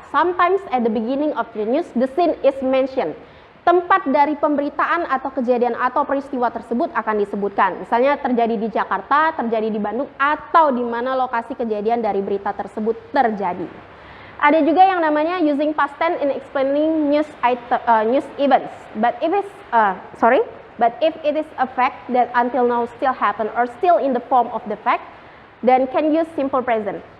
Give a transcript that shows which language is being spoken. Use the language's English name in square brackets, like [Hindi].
[English] Sometimes at the beginning of the news the scene is mentioned. [Indonesian] Tempat dari pemberitaan atau kejadian atau peristiwa tersebut akan disebutkan. Misalnya terjadi di Jakarta, terjadi di Bandung, atau di mana lokasi kejadian dari berita tersebut terjadi. Ada juga yang namanya [English] using past tense in explaining news events. But if it is a fact that until now still happen or still in the form of the fact, then can use simple present.